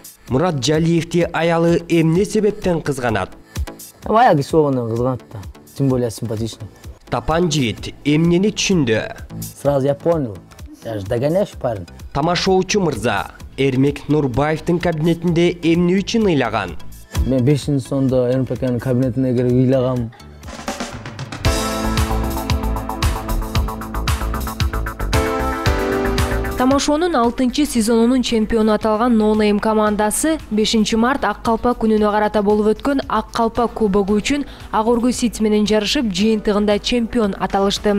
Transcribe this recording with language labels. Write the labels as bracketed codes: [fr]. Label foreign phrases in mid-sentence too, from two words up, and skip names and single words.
[ky] Мурат Жалиевти аялы эмне себептен кызганат? Аял киши болгондон кызганат да. [ru] Тем более симпатичный. [ky] Тапан жигит эмнени түшүндү? [ru] Сразу я понял. Я же догоняющий парень. [ky] Тамашоочу мырза, Эрмек Нурбаевдин кабинетинде эмне үчүн ыйлаган? Мен 5-нчи сонда РМПКнын кабинетине кирип ыйлагам. Тамашонун 6-сезонунун чемпиону аталган No Name командасы 5 март Ак Калпак күнүнө карата болуп өткөн Ак Калпак кубогу үчүн Ак Оргу Сити менен жарышып, жыйынтыгында чемпион аталышты.